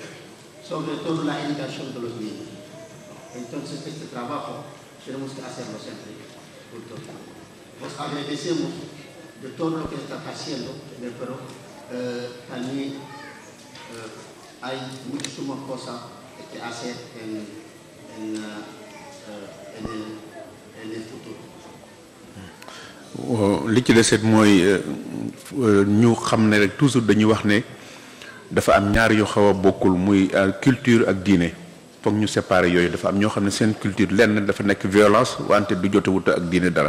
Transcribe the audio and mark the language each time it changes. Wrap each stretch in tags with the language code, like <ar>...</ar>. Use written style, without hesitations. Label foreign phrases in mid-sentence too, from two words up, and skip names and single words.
<es>Sobre todo la educación de los niños. Entonces este trabajo tenemos que hacerlo siempre juntos. Nos agradecemos de todo lo que está haciendo, pero también hay muchísimas cosas que hacer en el futuro.</es> <wo>li ci deset mooy ñu xam ne rek toujours dañuy wax ne dafa am ñaar yu xaw a bokkul muy culture ak diine foog ñu séparer yooyu. dafa am ñoo xam ne seen culture lenn dafa nekk violence wante du jotewut ak diine dara.</wo>